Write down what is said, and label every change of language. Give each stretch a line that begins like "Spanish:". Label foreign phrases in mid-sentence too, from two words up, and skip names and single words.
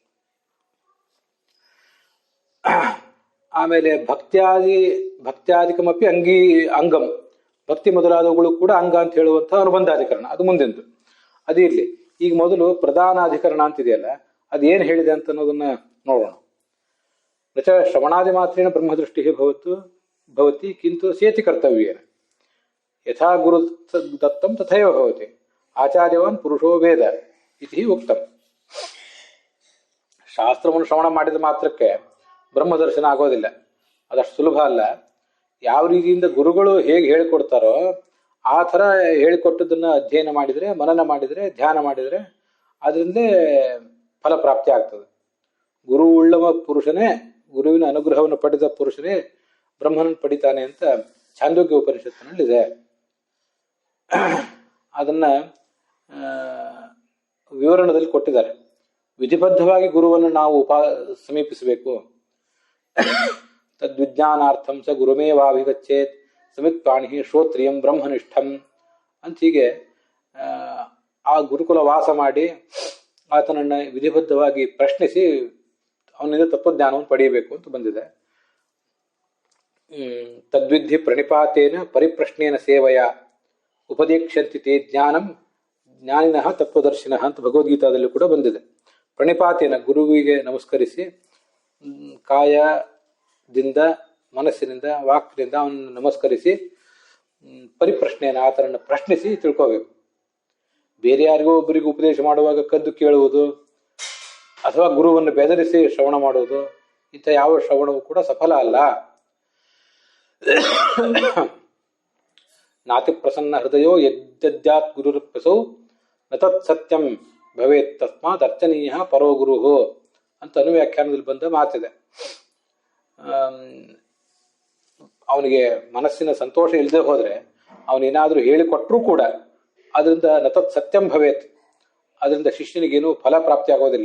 Kannada: ಆಮೇಲೆ
Sanskrit: ಭಕ್ತ್ಯಾದಿಕಮಪಿ ಅಂಗಂ,
Kannada: ಭಕ್ತಿ ಮೊದಲಾದವುಗಳು ಕೂಡ ಅಂಗ ಅಂತ ಹೇಳುವಂತಹ ಅನುಬಂಧಾಧಿಕರಣ, ಅದು ಮುಂದೆಂದು ಅದು ಇರ್ಲಿ. ಈಗ ಮೊದಲು ಪ್ರಧಾನಾಧಿಕರಣ ಅಂತಿದೆಯಲ್ಲ, ಅದು ಏನು ಹೇಳಿದೆ ಅಂತ ಅನ್ನೋದನ್ನ ನೋಡೋಣ.
Sanskrit: ನಚ ಶ್ರವಣಾದಿ ಮಾತ್ರೇಣ ಬ್ರಹ್ಮದೃಷ್ಟಿ ಭವತಿ ಕಿಂತು ಸೇತಿ ಕರ್ತವ್ಯೇನ ಯಥಾ ಗುರು ದತ್ತಂ ತಥೈವ ಭವತಿ ಆಚಾರ್ಯವಾನ್ ಪುರುಷೋ ವೇದ ಇತಿ ಉಕ್ತಂ.
Kannada: ಶಾಸ್ತ್ರವನ್ನು ಶ್ರವಣ ಮಾಡಿದ ಮಾತ್ರಕ್ಕೆ ಬ್ರಹ್ಮದರ್ಶನ ಆಗೋದಿಲ್ಲ, ಅದಷ್ಟು ಸುಲಭ ಅಲ್ಲ. ಯಾವ ರೀತಿಯಿಂದ ಗುರುಗಳು ಹೇಗೆ ಹೇಳಿಕೊಡ್ತಾರೋ ಆ ಥರ ಹೇಳಿಕೊಟ್ಟದನ್ನ ಅಧ್ಯಯನ ಮಾಡಿದರೆ, ಮನನ ಮಾಡಿದರೆ, ಧ್ಯಾನ ಮಾಡಿದರೆ ಅದರಿಂದಲೇ ಫಲಪ್ರಾಪ್ತಿ ಆಗ್ತದೆ. ಗುರು ಉಳ್ಳವ ಪುರುಷನೇ, ಗುರುವಿನ ಅನುಗ್ರಹವನ್ನು ಪಡೆದ ಪುರುಷನೇ ಬ್ರಹ್ಮನನ್ನು ಪಡಿತಾನೆ ಅಂತ ಛಾಂದೋಗ್ಯ ಉಪನಿಷತ್ತಿನಲ್ಲಿದೆ. ಅದನ್ನ ವಿವರಣದಲ್ಲಿ ಕೊಟ್ಟಿದ್ದಾರೆ. ವಿಧಿಬದ್ಧವಾಗಿ ಗುರುವನ್ನು ನಾವು ಸಮೀಪಿಸಬೇಕು.
Sanskrit: ತದ್ವಿಜ್ಞಾನಾರ್ಥಂ ಸ ಗುರುಮೇವಾಭಿಗಚ್ಚೇತ್ ಸಮಿತ್ಪಾಣಿ ಶ್ರೋತ್ರಿಯಂ ಬ್ರಹ್ಮನಿಷ್ಠಂ
Kannada: ಅಂತ ಹೀಗೆ ಆ ಗುರುಕುಲ ವಾಸ ಮಾಡಿ ಆತನನ್ನು ವಿಧಿಬದ್ಧವಾಗಿ ಪ್ರಶ್ನಿಸಿ ಅವನಿಂದ ತತ್ವಜ್ಞಾನವನ್ನು ಪಡೆಯಬೇಕು ಅಂತ ಬಂದಿದೆ.
Sanskrit: ತದ್ವಿಧಿ ಪ್ರಣಿಪಾತೇನ ಪರಿಪ್ರಶ್ನೇನ ಸೇವೆಯ ಉಪದೇಕ್ಷಂತಿ ತೇ ಜ್ಞಾನಂ ಜ್ಞಾನಿನಃ ತತ್ವದರ್ಶಿನಃ
Kannada: ಅಂತ ಭಗವದ್ಗೀತಾದಲ್ಲಿ ಕೂಡ ಬಂದಿದೆ. ಪ್ರಣಿಪಾತೇನ, ಗುರುವಿಗೆ ನಮಸ್ಕರಿಸಿ ಕಾಯದಿಂದ, ಮನಸ್ಸಿನಿಂದ, ವಾಕ್ನಿಂದ ಅವನನ್ನು ನಮಸ್ಕರಿಸಿ ಪರಿಪ್ರಶ್ನೆಯನ್ನು, ಆತನನ್ನು ಪ್ರಶ್ನಿಸಿ ತಿಳ್ಕೋಬೇಕು. ಬೇರೆ ಯಾರಿಗೋ ಒಬ್ಬರಿಗೂ ಉಪದೇಶ ಮಾಡುವಾಗ ಕದ್ದು ಕೇಳುವುದು ಅಥವಾ ಗುರುವನ್ನು ಬೆದರಿಸಿ ಶ್ರವಣ ಮಾಡುವುದು, ಇಂಥ ಯಾವ ಶ್ರವಣವೂ ಕೂಡ ಸಫಲ ಅಲ್ಲ.
Sanskrit: ನಾತಿ ಪ್ರಸನ್ನ ಹೃದಯೋ ಯದ್ಯಾತ್ ಗುರುರಪ್ಯಸೌ ನ ತತ್ ಸತ್ಯಂ ಭವೇತ್ ತಸ್ಮಾತ್ ಅರ್ಚನೀಯ ಪರೋ ಗುರು
Kannada: ಅಂತ ಅನುವ್ಯಾಖ್ಯಾನದಲ್ಲಿ ಬಂದ ಮಾತಿದೆ. ಅವನಿಗೆ ಮನಸ್ಸಿನ ಸಂತೋಷ ಇಲ್ಲದೆ ಹೋದ್ರೆ ಅವನೇನಾದ್ರೂ ಹೇಳಿಕೊಟ್ರೂ ಕೂಡ ಅದರಿಂದ
Sanskrit: ನತತ್ ಸತ್ಯಂ ಭವೇತ್,
Kannada: ಅದರಿಂದ ಶಿಷ್ಯನಿಗೇನು ಫಲ ಪ್ರಾಪ್ತಿ ಆಗೋದಿಲ್ಲ.